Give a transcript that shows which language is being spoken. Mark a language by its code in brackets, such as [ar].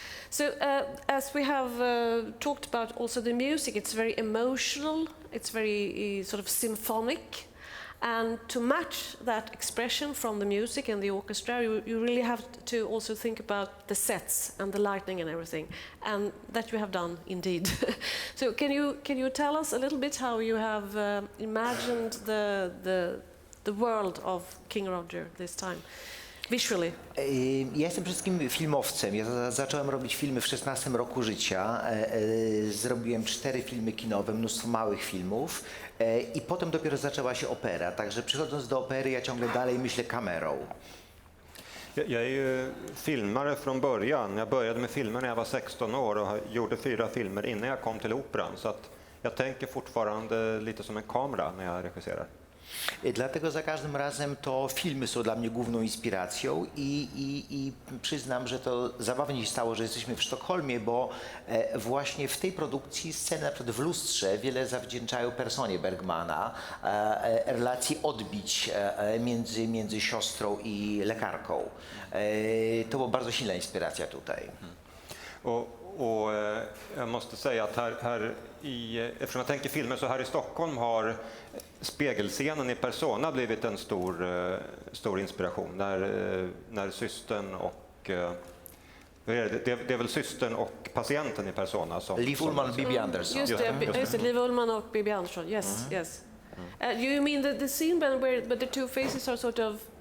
[en] So as we have talked about also the music, it's very emotional, it's very sort of symphonic, and to match that expression from the music and the orchestra, you really have to also think about the sets and the lighting and everything, and that you have done indeed. So can you tell us a little bit how you have imagined the world of King Roger this time? Visually. [pl] Ja jestem przede wszystkim filmowcem. Ja zacząłem robić filmy w 16 roku życia. Zrobiłem 4 filmy kinowe, mnóstwo małych filmów i potem dopiero zaczęła się opera. Także przychodząc do opery, ja ciągle dalej myślę kamerą. [sv] Jag är ju filmare från början. Jag började med filmer när jag var 16 år och gjorde 4 filmer innan jag kom till Operan. Så att jag tänker fortfarande lite som en kamera när jag regisserar. [pl] Dlatego za każdym razem to filmy są dla mnie główną inspiracją i przyznam, że to zabawnie się stało, że jesteśmy w Sztokholmie, bo właśnie w tej produkcji sceny na przykład w lustrze wiele zawdzięczają personie Bergmana, relacji odbić między siostrą i lekarką. To była bardzo silna inspiracja tutaj. [sv] Och jag måste säga att eftersom jag tänker filmer så här i Stockholm har spegelscenen i Persona blivit en stor inspiration. När systern och det är väl systern och patienten i Persona som... Liv Ullmann och Bibi Andersson. Just det, Liv Ullmann och Bibi Andersson, [en] yes, yes. You mean the scene where the two faces are sort of...